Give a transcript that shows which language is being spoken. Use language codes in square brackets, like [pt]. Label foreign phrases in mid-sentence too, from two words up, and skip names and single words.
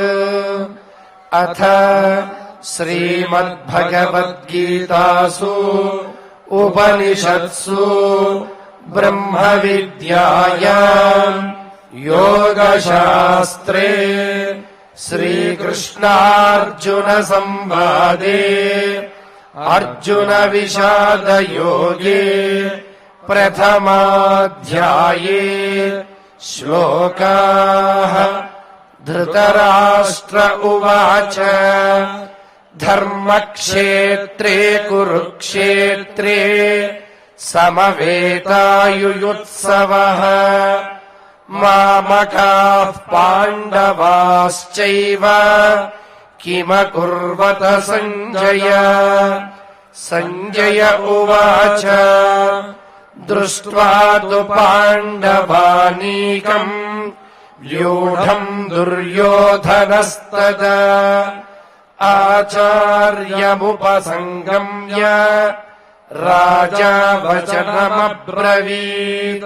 [sa] అథ శ్రీమద్భగవద్గీతాసు ఉపనిషత్సు బ్రహ్మ విద్యాయాం యోగశాస్త్రే శ్రీకృష్ణార్జున సంవాదే అర్జున విషాద యోగే ప్రథమాధ్యాయే శ్లోకాః. ధృతరాష్ట్ర ఉవాచ ధర్మక్షేత్రే కురుక్షేత్రే సమవేతాయుయుత్సవః మామకాః పాండవాశ్చైవ కిమకుర్వత సంజయ. సంజయ ఉవాచ దృష్ట్వా తు పాండవానీకం వ్యూఢం దుర్యోధనస్తదా ఆచార్యముపసంగమ్య రాజా వచనమబ్రవీత్.